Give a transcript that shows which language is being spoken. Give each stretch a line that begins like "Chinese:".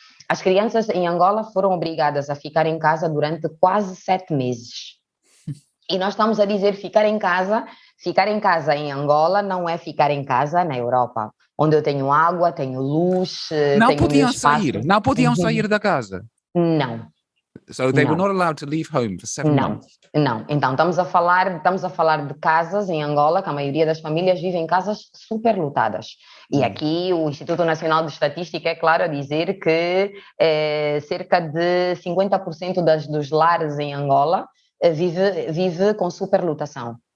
Portuguese: As crianças em Angola foram obrigadas a ficar em casa durante quase 7 meses. E nós estamos a dizer ficar em casa em Angola não é ficar em casa na Europa, onde eu tenho água, tenho luz, não tenho podiam sair, não podiam sair da casa. Não.
English: So they were not allowed to leave home for 7 months.
Portuguese: Não. Então estamos a falar de casas em Angola, que a maioria das famílias vive em casas superlotadas. E aqui o Instituto Nacional de Estatística é claro a dizer que cerca de 50% dos lares em Angola vive com superlotação.